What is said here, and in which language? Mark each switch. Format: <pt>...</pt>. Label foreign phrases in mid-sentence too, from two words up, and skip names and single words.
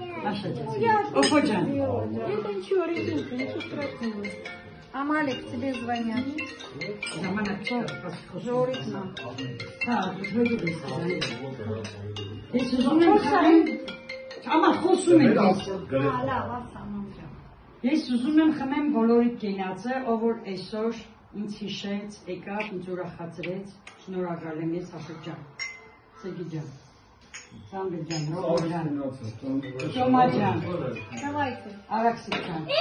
<ru>Офоджан. Это ничего, резинка, ничего страшного. Амалик, тебе звонят. Жорик нам.</ru> <hy>Ես ուզում եմ խմեմ, ամա խոսում եմ ես ուզում եմ խմեմ բոլորիդ կենացը, ով որ այսօր ինձ հիշեց, եկավ, ինձ ուրախացրեց, շնորհակալ եմ ես Հաշոտ ջան, Սերգի ջան, Սամվել ջան, Ռոբոտ ջան, Տոմա ջան, Արաքսիկ ջան,</hy>